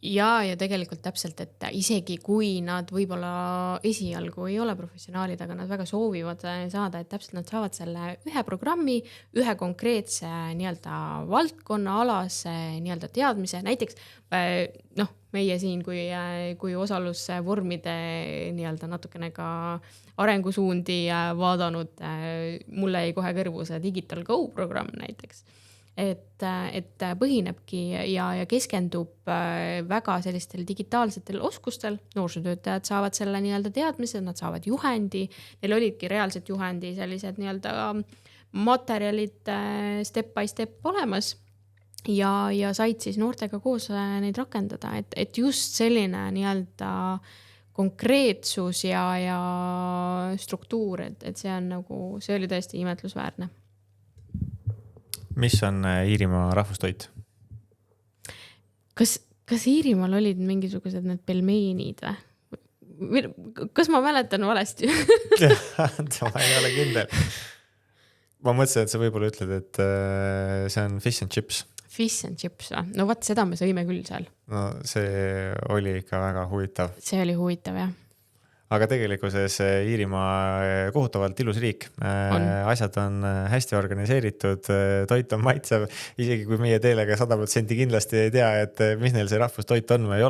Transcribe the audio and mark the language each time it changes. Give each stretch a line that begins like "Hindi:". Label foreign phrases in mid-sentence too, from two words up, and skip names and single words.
Estonian: ja tegelikult täpselt, et isegi kui nad võib-olla esialgu ei ole professionaalid, aga nad väga soovivad saada, et täpselt nad saavad selle ühe programmi, ühe konkreetse nii-öelda valdkonna alase nii-öelda teadmise, näiteks meie siin kui osalusvormide nii-öelda natukene ka arengusuundi vaadanud, mulle jäi kohe kõrvu see Digital Go programm näiteks. Et põhinebki ja keskendub väga sellistel digitaalsetel oskustel, noorsootöötajad saavad selle nii-öelda teadmise, nad saavad juhendi, neil olidki reaalselt juhendi sellised nii-öelda materjalid
English: step by step
Estonian: olemas ja said siis noortega koos neid rakendada, et just selline nii-öelda konkreetsus ja struktuur, et see on nagu, see oli tõesti imetlusväärne. Mis on Iirimaa rahvustoit? Kas Iirimaal olid mingisugused need pelmeenid või? Kas ma mäletan valesti? Ma ei ole kindel. Ma mõtlesin, et sa võib-olla ütled, et see on
English: fish and chips. Fish and chips või?
Estonian: No vaat seda me sõime küll seal. No see oli ikka väga huvitav. See oli huvitav, jah. Aga tegelikkuses Iirimaa kohutavalt ilus riik. Asjad on hästi organiseeritud, toit on maitsev, isegi kui meie teelega 100% kindlasti ei tea, et mis neil see rahvustoit on või ei ole.